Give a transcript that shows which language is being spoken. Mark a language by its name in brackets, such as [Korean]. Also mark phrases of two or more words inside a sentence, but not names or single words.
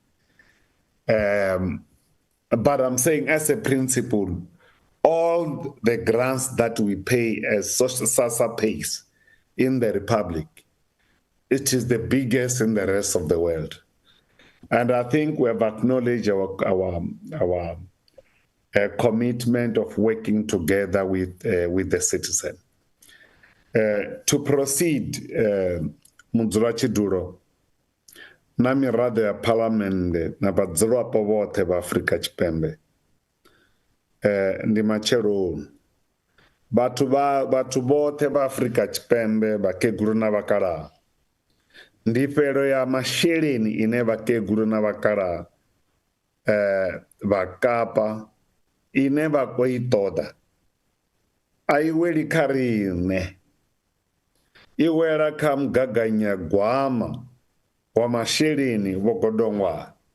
[English] But I'm saying as a principle, all the grants that we pay as SASSA pays in the Republic, it is the biggest in the rest of the world. And I think we have acknowledged our commitment of working together with the citizen. To proceed, [Venda] Mudzulachi na miraḓo ya Parliament na vhadzulapo vhoṱhe vha Afrika Tshipembe, ndi matsheloni. Vhathu vhoṱhe vha Afrika Tshipembe, vhakegulu na vhakalaha, ndifhelo ya masheleni ine vhakegulu na vhakalaha vha Kapa ine vha khou I ṱoḓa a I weli kha riṋe, I wela kha mugaganyagwama wa masheleni vho godongwa.